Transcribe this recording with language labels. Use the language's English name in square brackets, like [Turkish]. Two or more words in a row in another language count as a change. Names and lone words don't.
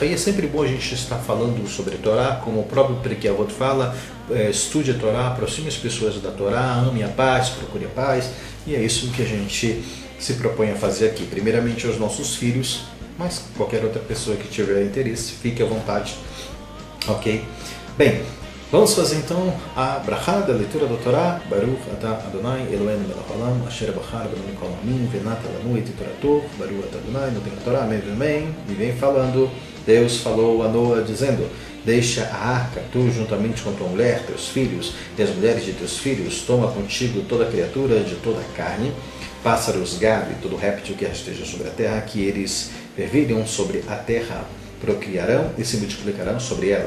[Portuguese] E é sempre bom a gente estar falando sobre a Torá, como o próprio Pirkei Avot fala, estude a Torá, aproxime as pessoas da Torá, ame a paz, procure a paz, e é isso que a gente se propõe a fazer aqui, primeiramente aos nossos filhos, mas qualquer outra pessoa que tiver interesse, fique à vontade, ok? Bem, vamos fazer então a brachá da leitura da Torá. [Hebrew] ברוך אתה אדני אלהינו מלך העולם אשר בחר בנו כל העמים ונתן לנו את תורתו. ברוך אתה אדני נותן ה תורה. אמן, אמן. [Portuguese] E vem falando, Deus falou a Noa dizendo: deixa a arca, tu juntamente com tua mulher, teus filhos e as mulheres de teus filhos, toma contigo toda criatura de toda a carne, pássaros, gado e todo réptil que esteja sobre a terra, que eles fervilham sobre a terra, procriarão e se multiplicarão sobre ela.